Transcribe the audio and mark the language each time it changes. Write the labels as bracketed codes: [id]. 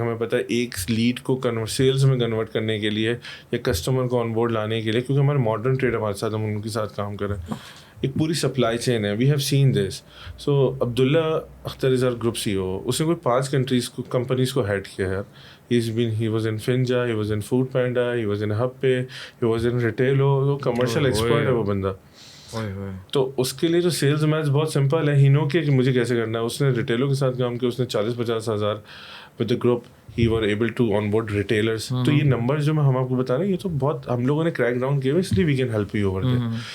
[ur] ہمیں پتہ ہے ایک لیڈ کو سیلس میں کنورٹ کرنے کے لیے یا کسٹمر کو آن بورڈ لانے کے لیے, کیونکہ ہمارے ماڈرن ٹریڈ ہمارے ساتھ, ہم ان کے ساتھ کام کریں, ایک پوری سپلائی چین ہے. [en] We have seen this. So Abdullah Akhtar is our group CEO. [ur] اس نے کوئی 5 کنٹریز کو کمپنیز کو ہیڈ کیا ہے. [en] He was in Finja, he was in Food Panda, he was in HubPay, he was in Retailo. [ur] وہ commercial expert ہے وہ بندہ. تو اس کے لیے جو سیلز میتھس بہت سمپل ہے. [en] he know [ur] کہ مجھے کیسے کرنا ہے. اس نے ریٹیلو کے ساتھ کام کیا, اس نے 40-50 ہزار [en] With the group he were able to onboard retailers. [ur] تو یہ نمبر جو ہم آپ کو بتا رہے ہیں یہ تو بہت ہم لوگوں نے کریک ڈاؤن کیے ہوئے, اس لیے [en] We can help you over there.